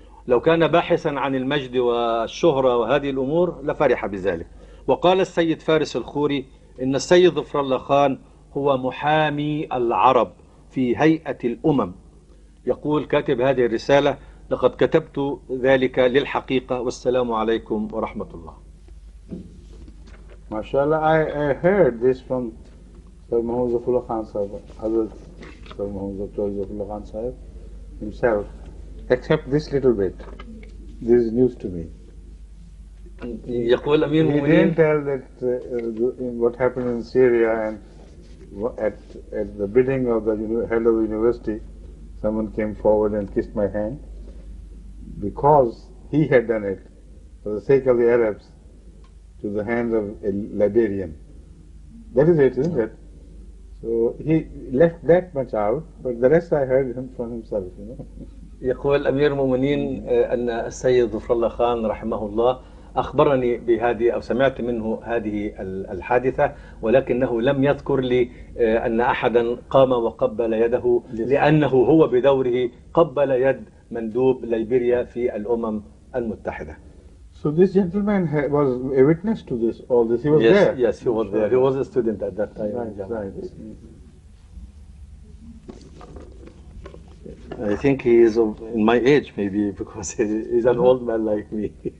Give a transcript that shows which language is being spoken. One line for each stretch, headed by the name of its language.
Arabic: لو كان باحثا عن المجد والشهرة وهذه الأمور لفرح بذلك. وقال السيد فارس الخوري إن السيد ظفر الله خان هو محامي العرب في هيئة الأمم. يقول كاتب هذه الرسالة: لقد كتبت ذلك للحقيقة، والسلام عليكم ورحمة الله.
English: MashaAllah, I heard this from Sir Muhammad Zafrullah Khan Sahib, Hazrat Sir Muhammad Zafrullah Khan Sahib himself, except this little bit. This is news to me.
Arabic: يقول أمير
English: He
Arabic: المؤمنين
English: didn't tell that what happened in Syria, and at the bidding of the head of the university, someone came forward and kissed my hand because he had done it for the sake of the Arabs to the hands of a librarian. That is it, isn't it? So he left that much out, but the rest I heard him from himself,
Arabic: يقول أمير المؤمنين أن السيد ظفر الله خان رحمه الله أخبرني بهذه، أو سمعت منه هذه الحادثة، ولكنه لم يذكر لي أن أحدا قام وقبل يده، لأنه هو بدوره قبل يد مندوب ليبيريا في الأمم المتحدة.
English: So this gentleman was a witness to this, all this. He was yes, there. Yes, he was there. He was a student at that time. Right. I think he is in my age, maybe, because he's an old man like me.